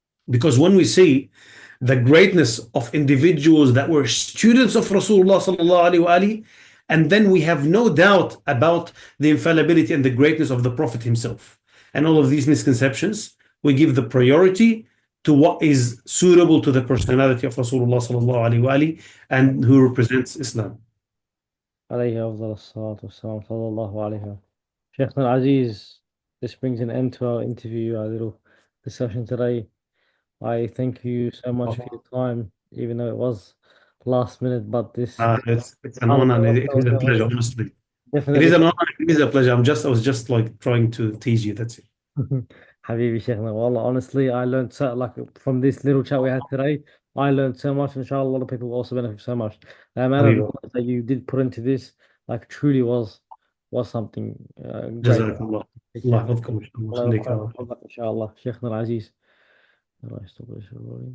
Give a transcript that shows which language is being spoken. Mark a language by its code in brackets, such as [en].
[en] Because when we see the greatness of individuals that were students of Rasulullah sallallahu alaihi wasallam, and then we have no doubt about the infallibility and the greatness of the Prophet himself. And all of these misconceptions, we give the priority to what is suitable to the personality of Rasulullah sallallahu alaihi wasallam and who represents Islam. [ar] عليه أفضل الصلاة والسلام صلى الله عليه وسلم. [en] Sheikhna Aziz, this brings an end to our interview, our little discussion today. I thank you so much for your time, even though it was last minute, but It's an honor and [ar] subhanAllah, [en] it is a pleasure, honestly. It is definitely an honor. It is a pleasure. I was just like trying to tease you. That's it. [ar] Habibi Sheikhna. [en] Wallah, honestly, I learned so like from this little chat we had today. I learned so much. Inshallah, a lot of people will also benefit so much. The amount of [ar] حبيبي. [en] knowledge that you did put into this, like, truly was something great. [ar] جزاك الله. الله Sheikhna. يحفظكم إن شاء الله الله ويخليك يا رب. ويحفظك إن شاء الله. Sheikhنا العزيز. الله يستر.